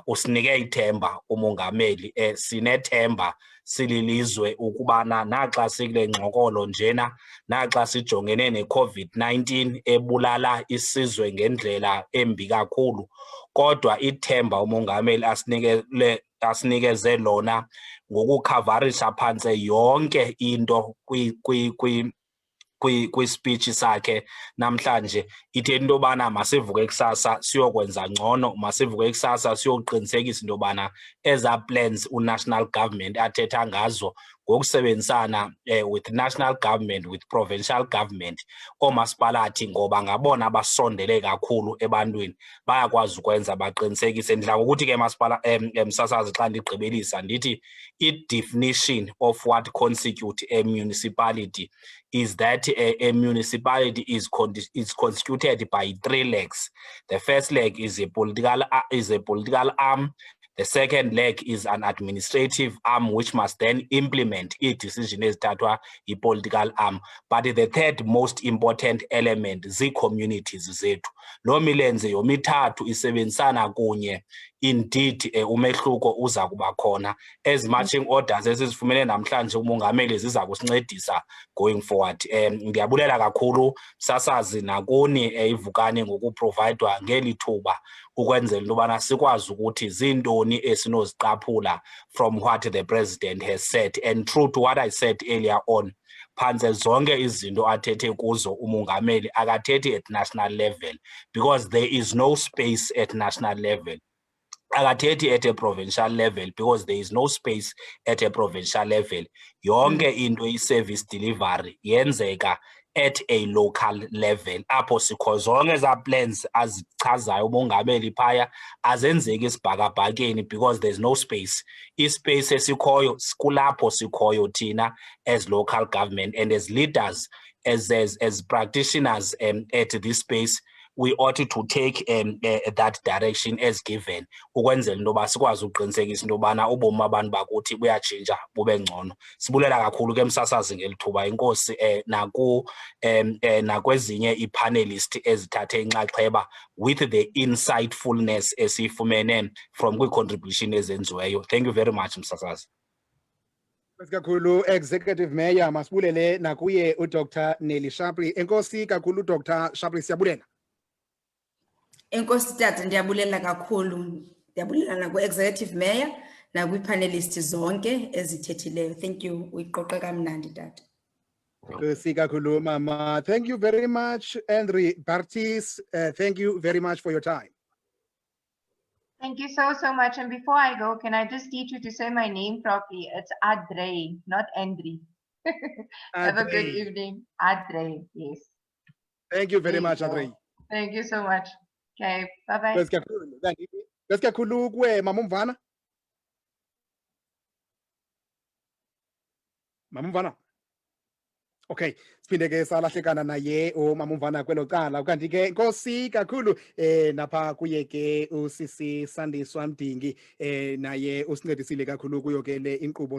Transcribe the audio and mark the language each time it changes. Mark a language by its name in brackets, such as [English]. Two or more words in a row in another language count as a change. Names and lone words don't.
[Xhosa] Usinike ithemba umongameli, sinethemba sililizwe ukubana naxa sikule ngxokolo njena, naxa sijongene ne-COVID-19 ebulala isizwe ngendlela embi kakhulu, kodwa ithemba umongameli asinikeze lona ngokukhavarisha phantse yonke into kwi-speech sakhe namhlanje, ithe into yobana masivuke kusasa siyokwenza ngcono, masivuke kusasa siyoqinisekisa into yobana eza plans [English] u-national government [Xhosa] athetha ngazo ngokusebenzisana [English] with national government, with provincial government, [Xhosa] oomasipalathi ngoba ngabona abasondele kakhulu ebantwini, bayakwazi ukwenza baqinisekise. Ndidla ngokuthi ke masipala msasazi xa ndigqibelisa ndithi [English] i-definition of what constitute a municipality is that a municipality is constituted by 3 legs. The first leg is a political arm. The second leg is an administrative arm which must then implement i-decision [Xhosa] ezithathwa yi-political [English] arm. But the third most important element [Xhosa] zii-communities zethu. Lo milenze yomithathu isebenzisana kunye. Indeed umehluko uza kuba khona. [English] As marching orders [Xhosa] esizifumene namhlanje umongameli ziza kusincedisa [English] going forward. [Xhosa] Ndiyabulela kakhulu msasazi nakuni ivukani ngokuprovidwa ngeli thuba ukwenzela into yobana sikwazi ukuthi zintoni esinoziqaphula [English] from what the president has said. And true to what I said earlier on, [Xhosa] phantse zonke izinto athethe kuzo umongameli akathethi [English] at national level because there is no space at national level. [Xhosa] Akathethi [English] at a provincial level because there is no space at a provincial level. [Xhosa] Yonke into i-service delivery yenzeka [English] at a local level. [Xhosa] Apho sikho zonke eza plans azichazayo umongameli phaya azenzeki isibhakabhakeni [English] because there's no space. [Xhosa] I-space esikhoyo kulapho sikhoyo thina [English] as local government and as leaders, as practitioners at this space, we ought to take that direction as given [Xhosa] ukwenzela into yoba sikwazi uqinisekisa into yobana ubomi abantu bakuthi buyatshintsha bube ngcono. Sibulela kakhulu ke msasazi ngeli thuba, inkosi nakwezinye ii-panelist ezithathe inxaxheba [English] with the insightfulness [Xhosa] esiyifumene from kwi-contribution ezenziweyo. [English] Thank you very much msasazi. [Xhosa] Kakhulu Executive Mayor, masibulele nakuye uDr Nelly Sharpley. Enkosi kakhulu Dr Sharpley, siyabulela. Enkosi tata, ndiyabulela kakhulu. Ndiyabulela naku-Executive Mayor nakwi-panelists zonke ezithethileyo. [English] Thank you. [Xhosa] Uyiqoqe kamnandi tata. Enkosi kakhulu mama. [English] Thank you very much, Adré Bartis. Thank you very much for your time. Thank you so much. And before I go, can I just teach you to say my name properly? It's Adré, not Andri. Have a good evening. Adré, yes. Thank you very much, Adré. Thank you so much. Okay, bye-bye. Let's get Kulu kwe Mama Mvana. Mama Mvana. [Xhosa] Okay, siphinde ke salahlekana naye umama uMvana kwelo cala. Kanti ke Nkosi kakhulu napha kuye ke usisi Sandiswa Mdingi naye usincedisile kakhulu kuyo ke le inkqubo.